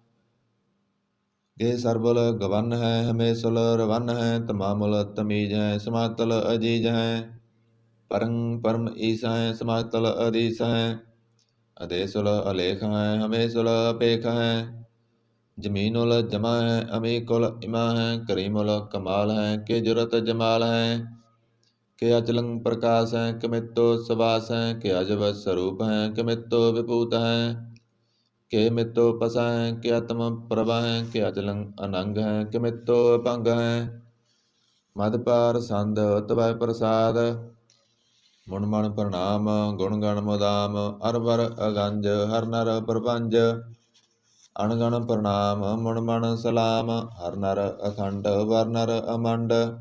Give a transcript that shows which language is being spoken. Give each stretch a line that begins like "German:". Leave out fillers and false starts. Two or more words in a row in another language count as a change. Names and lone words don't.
Punjabi: ਕਿ ਸਰਬੁਲ ਗਵਨ ਹੈ ਹਮੇਸ਼ੁਲ ਰਵਨ ਹੈ, ਤਮਾਮੁਲ ਤਮੀਜ ਹੈ ਸਮਾਤਲ ਅਜੀਜ ਹੈ, ਪਰੰ ਪਰਮ ਈਸ ਹੈ ਸਮਾਤਲ ਅਦੀਸ ਹੈ, ਅਦੇਸੁਲ ਅਲੇਖ ਹੈ ਹਮੇਸ਼ੁਲ ਅਪੇਖ ਹੈ, ਜਮੀਨੁਲ ਜਮਾ ਹੈ ਅਮੀਕੁਲ ਇਮਾ ਹੈ, ਕਰੀਮੁਲ ਕਮਾਲ ਹੈ ਕਿ ਜੁਰਤ ਜਮਾਲ ਹੈ, ਕਿ ਅਚਲੰ ਪ੍ਰਕਾਸ਼ ਹੈ ਕਿ ਮਿਤੋ ਸਵਾਸ ਹੈ, ਕਿ ਅਜਬ ਸਰੂਪ ਹੈ ਕਿ ਮਿਤੋ ਵਿਭੂਤ ਹੈ, ਕੇ ਮਿਤੋ ਪਸੈ ਕੇ ਆਤਮ ਪ੍ਰਭਾ ਹੈ ਕੇ ਅਚਲੰ ਅਨੰਗ ਹੈ ਕੇ ਮਿਤੋ ਅਪੰਗ ਹੈ ਮਦ ਪਾਰ ਸੰਦ ਤਵੈ ਪ੍ਰਸਾਦ ਮੁਨ ਮਨ ਪ੍ਰਣਾਮ ਗੁਣ ਗਣ ਮੁਦਾਮ ਅਰਵਰ ਅਗੰਜ ਹਰ ਨਰ ਪ੍ਰਪੰਜ ਅਣਗਣ ਪ੍ਰਣਾਮ ਮੁਨ ਮਨ ਸਲਾਮ ਹਰ ਨਰ ਅਖੰਡ ਵਰ ਨਰ ਅਮੰਡ